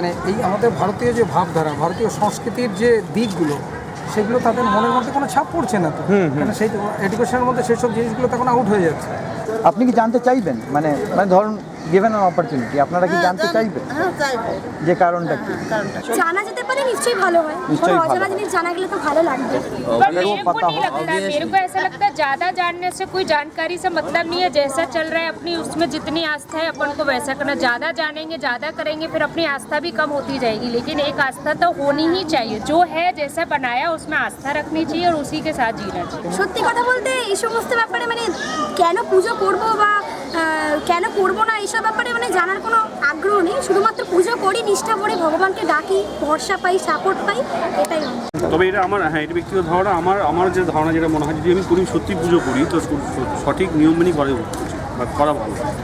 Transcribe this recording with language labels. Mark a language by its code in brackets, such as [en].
[bn] মানে এই আমাদের ভারতীয় যে ভাবধারা, ভারতীয় সংস্কৃতির যে দিকগুলো, সেগুলো তাদের মনের মধ্যে কোনো ছাপ পড়ছে না তো, মানে সেই এডুকেশনের মধ্যে সেসব জিনিসগুলো তখন আউট হয়ে যাচ্ছে। আপনি কি জানতে চাইবেন মানে ধরুন [en] given an opportunity, [bn] আপনারা কি জানতে চাইবেন যে কারণটা কি? জানা যেতে পারে নিশ্চয়ই ভালো হয়, কোনো অজানা জিনিস জানা গেলে তো ভালো লাগবে। [hi] पर मेरे को नहीं लगता, मेरे को ऐसा लगता है ज़्यादा जानने से कोई जानकारी से मतलब नहीं है, जैसा चल रहा है अपनी उसमें जितनी आस्था है अपन को वैसा करना, ज़्यादा जानेंगे ज़्यादा करेंगे फिर अपनी आस्था भी कम होती जाएगी, लेकिन एक आस्था तो होनी ही चाहिए, जो है जैसा बनाया उसमें आस्था रखनी चाहिए और उसी के साथ जीना चाहिए। [bn] সত্যি কথা বলতে এই সমস্ত ব্যাপারে মানে কেন পুজো করব বা কেন করবো না এইসব ব্যাপারে মানে জানার কোনো আগ্রহ নেই, শুধুমাত্র পুজো করি, নিষ্ঠা করে ভগবানকে ডাকি, ভরসা পাই, সাপোর্ট পাই, এটাই। তবে এটা আমার এটা ব্যক্তিগত ধারণা, আমার যে ধারণা যেটা মনে হয় যদি আমি করি সত্যি পুজো করি তো সঠিক নিয়ম মেনেই করা ভালো।